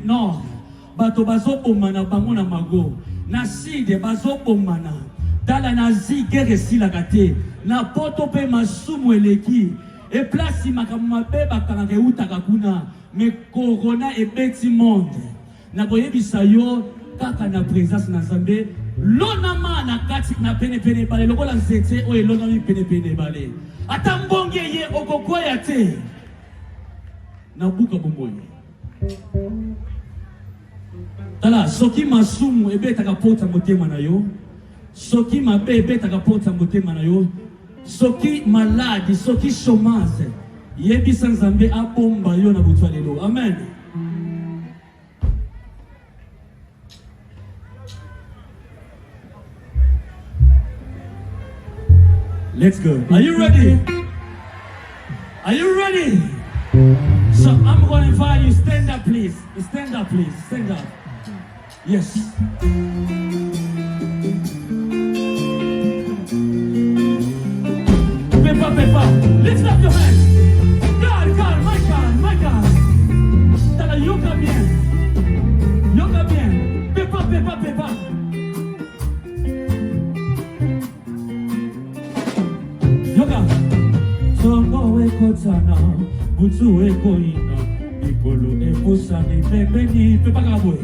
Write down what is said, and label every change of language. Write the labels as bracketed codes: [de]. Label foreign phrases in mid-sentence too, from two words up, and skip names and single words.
[ln] Nord bato bazobomana bango na mago na sud bazobomana tala na Asie guerre esilaka te na poto mpe masumu eleki eplasi makambo mabe bakangaka eutaka kuna me corona ebeti monde nakoyebisa yo kaka na présence na Nzambe lonama na kati na penepene ebale lokola nzete oyo elonami penepene ebale ata mbonge ye okokwea te na buka bomoi tala soki masumu ebetaka pota motema na yo soki mabe ebetaka pota motema na yo soki maladi soki chômage yebisa Nzambe abomba yo na butu lelo amen. [en] Let's go. Are you ready? Are you ready? So I'm going to invite you. Stand up, please. Stand up, please. Stand up. Yes. [ln] Pepa, Pepa. [en] Lift up your hands. God, God, my God, my God. [ln] Tala, yoga bien. Yoga bien. Pepa, Pepa, Pepa. Yoga. Songo eko tana, butu eko ina, ikolo eko sani pembeni, pepa kaboy.